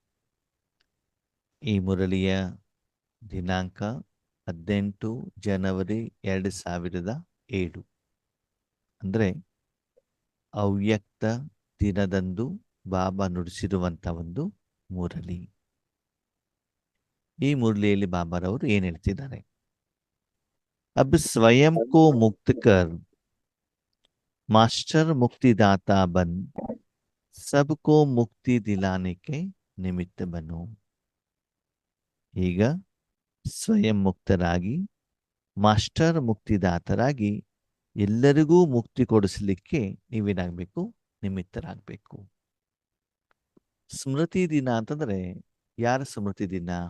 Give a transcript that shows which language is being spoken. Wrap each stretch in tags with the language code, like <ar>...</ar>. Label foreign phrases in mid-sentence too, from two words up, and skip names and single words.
<kn>ಈ ಮುರಳಿಯ ದಿನಾಂಕ 18 ಜನವರಿ 2007, ಅಂದರೆ ಅವ್ಯಕ್ತ ದಿನದಂದು ಬಾಬಾ ನುಡಿಸಿರುವಂಥ ಒಂದು ಮುರಳಿ. ಈ ಮುರಳಿಯಲ್ಲಿ ಬಾಬಾರವರು ಏನ್ ಹೇಳ್ತಿದ್ದಾರೆ?</kn> <hi>अब स्वयं को मुक्त कर मास्टर मुक्तिदाता बन सबको मुक्ति दिलाने के निमित्त बनो.</hi> <kn>ಈಗ ಸ್ವಯಂ ಮುಕ್ತರಾಗಿ ಮಾಸ್ಟರ್ ಮುಕ್ತಿದಾತರಾಗಿ ಎಲ್ಲರಿಗೂ ಮುಕ್ತಿ ಕೊಡಿಸಲಿಕ್ಕೆ ನೀವೇನಾಗಬೇಕು? ನಿಮಿತ್ತರಾಗಬೇಕು. ಸ್ಮೃತಿ ದಿನ ಅಂತಂದ್ರೆ ಯಾರ ಸ್ಮೃತಿ ದಿನ?</kn>